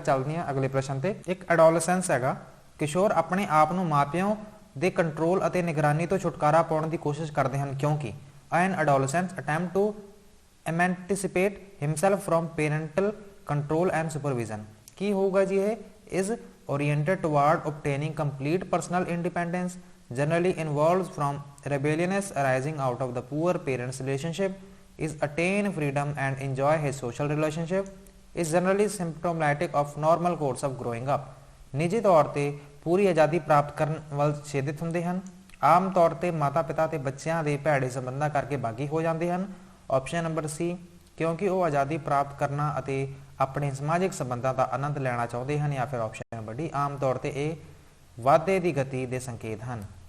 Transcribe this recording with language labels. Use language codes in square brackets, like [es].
[pa] ਚੱਲਦੇ ਹਾਂ ਅਗਲੇ ਪ੍ਰਸ਼ਨ ਤੇ। ਇੱਕ ਐਡੋਲਸੈਂਸ ਹੈਗਾ, ਕਿਸ਼ੋਰ ਆਪਣੇ ਆਪ ਨੂੰ ਮਾਪਿਆਂ ਦੇ ਕੰਟਰੋਲ ਅਤੇ ਨਿਗਰਾਨੀ ਤੋਂ ਛੁਟਕਾਰਾ ਪਾਉਣ ਦੀ ਕੋਸ਼ਿਸ਼ ਕਰਦੇ ਹਨ, ਕਿਉਂਕਿ [en] An adolescence attempt to emancipate himself from parental control and supervision. [pa] ਕੀ ਹੋਊਗਾ ਜੀ? [en] ਇਹ is oriented toward obtaining complete personal independence, generally involves from rebelliousness arising out of the poor parents relationship, is attain freedom and enjoy his social relationship, is generally symptomatic of normal course of growing up। [pa] ਨਿੱਜੀ ਤੌਰ ਤੇ ਪੂਰੀ ਆਜ਼ਾਦੀ ਪ੍ਰਾਪਤ ਕਰਨ ਵੱਲ ਛੇਦਿਤ ਹੁੰਦੇ ਹਨ। ਆਮ ਤੌਰ ਤੇ ਮਾਤਾ ਪਿਤਾ ਤੇ ਬੱਚਿਆਂ ਦੇ ਭੈੜੇ ਸੰਬੰਧਾਂ ਕਰਕੇ ਬਾਗੀ ਹੋ ਜਾਂਦੇ ਹਨ। ਆਪਸ਼ਨ ਨੰਬਰ ਸੀ, ਕਿਉਂਕਿ ਉਹ ਆਜ਼ਾਦੀ ਪ੍ਰਾਪਤ ਕਰਨਾ ਅਤੇ ਆਪਣੇ ਸਮਾਜਿਕ ਸੰਬੰਧਾਂ ਦਾ ਆਨੰਦ ਲੈਣਾ ਚਾਹੁੰਦੇ ਹਨ। ਜਾਂ ਫਿਰ ਆਪਸ਼ਨ ਨੰਬਰ ਡੀ, ਆਮ ਤੌਰ ਤੇ ਇਹ ਵਾਧੇ ਦੀ ਗਤੀ ਦੇ ਸੰਕੇਤ ਹਨ।